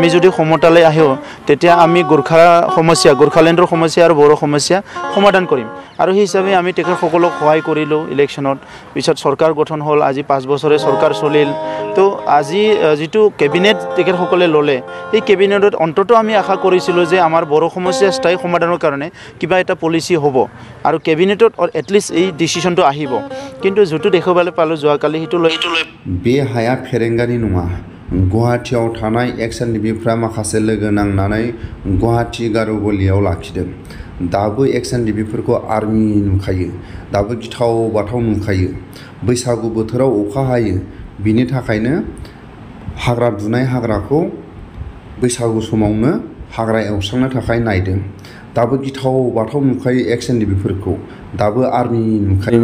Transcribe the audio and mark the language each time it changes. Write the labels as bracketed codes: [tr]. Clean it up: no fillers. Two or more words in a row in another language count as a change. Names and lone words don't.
[as] যদি ক্ষমতালৈ আহোঁ তেতিয়া আমি গোৰ্খালেণ্ডৰ সমস্যা আৰু বড়ো সমস্যা সমাধান কৰিম আৰু সেই হিচাপে আমি তেখেতসকলক সহায় কৰিলোঁ ইলেকশ্যনত পিছত চৰকাৰ গঠন হ'ল আজি 5 বছৰে চৰকাৰ চলিল তো আজি যিটো কেবিনেট তেখেতসকলে ল'লে এই কেবিনেটত অন্তত আমি আশা কৰিছিলোঁ যে আমাৰ বড়ো সমস্যা স্থায়ী সমাধানৰ কাৰণে কিবা এটা পলিচি হ'ব আৰু কেবিনেটত এটলিষ্ট এই ডিচিশ্যনটো আহিব কিন্তু যিটো দেখিবলৈ পালোঁ যোৱাকালি সেইটো লৈ [brx] बे हाया फेरेंगानि नङा गुवाहाटीयाव थानाय एक्स एनडिएफबीफ्रा माखासे लोगो नांनानै गुवाहाटी गार'गलियाव लाखिदों दाबो एक्स एनडिएफबीफोरखौ आर्मी नुखायो दाबो गिथाव बाथाव नुखायो बैसागु बोथोराव अखा हायो बिनि थाखायनो हाग्रा दुनाय हाग्राखौ बैसागु समावनो हाग्रा एवस्रांनो थाखाय नायदों दाबो गिथाव बाथाव नुखायो एक्स एनडिएफबीफोरखौ दाबो आर्मी नुखायो